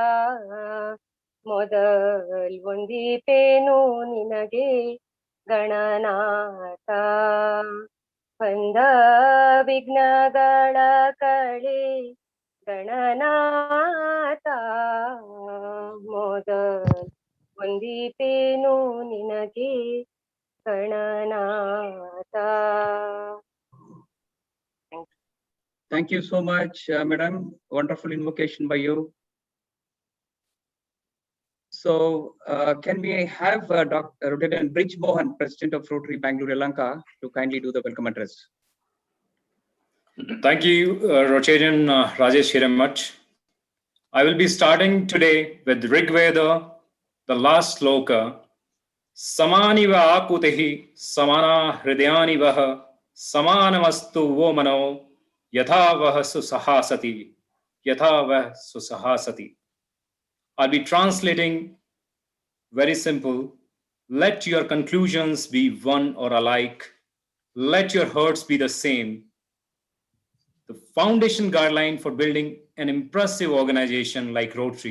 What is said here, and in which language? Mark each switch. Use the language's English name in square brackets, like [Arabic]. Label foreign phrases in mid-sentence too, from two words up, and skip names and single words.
[Kannada] ಮೊದಲ್ ವಂದಿಪೇನು ನಿನಗೆ ಗಣನಾಥ, ಬಂದ ವಿಘ್ನಗಳ ಕಳೆ ಗಣನಾಥ. ಮೊದಲ್ ವಂದಿಪೇನು ನಿನಗೆ ಗಣನಾಥ. [English] Thank you so much, Madam. Wonderful invocation by you. So, can we have Dr. Rotarian Bridge Mohan, President of Rotary Bangalore Yelahanka, to kindly do the welcome address? Thank you, Rotarian Rajesh very much. I will be starting today with Rig Veda, the last sloka. [Sanskrit] Samaniva akutihi samana hridayani vaha samanamastu vo mano yatha vah susahasati yatha vah susahasati. [English] I'll be translating very simple. Let your conclusions be one or alike. Let your hearts be the same. The foundation guideline for building an impressive organization like Rotary.